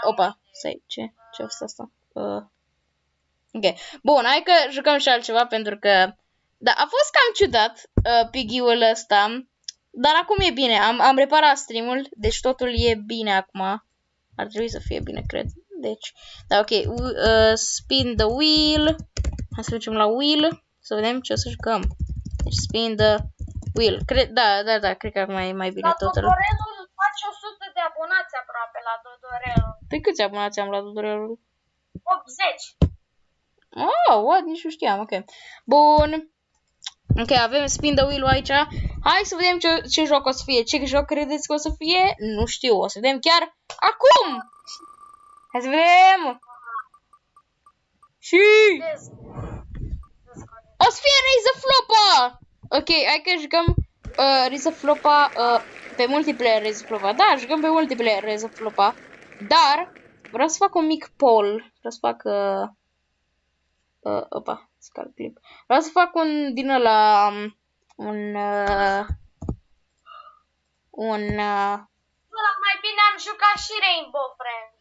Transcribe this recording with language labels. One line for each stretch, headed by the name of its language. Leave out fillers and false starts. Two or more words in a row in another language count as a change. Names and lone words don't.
Romanian: Opa, stai, ce a fost asta? Ok, bun, hai că jucăm și altceva pentru că... Da, a fost cam ciudat piggy-ul ăsta, dar acum e bine, am reparat stream-ul, deci totul e bine acum. Ar trebui să fie bine, cred. Deci, da,
English: ok, spin the wheel.
Romanian: Hai să mergem la wheel, să vedem ce o să jucăm. Deci,
English: spin the wheel.
Romanian: Da, cred că acum e mai bine totul. La Dodorelul face 100 de abonați aproape la Dodorelul. Păi câți abonați am la Dodorelul? 80.
English: Oh, what?
Romanian: Nici nu știam, ok. Bun. Ok, avem
English: spin the wheel-
Romanian: ul aici. Hai să vedem ce joc o să fie. Ce joc credeți că o să fie? Nu știu, o să vedem chiar acum. Hai să vedem. Și... o să fie Raise the Flopa. Ok, hai că jucăm Raise the Flopa pe multiplayer Raise the Flopa. Da, jucăm pe multiplayer Raise the Flopa. Dar vreau să fac un mic poll. Vreau să fac... opa,
English: scar clip.
Romanian: Vreau să fac un din ăla... Mai bine am jucat și Rainbow Friends.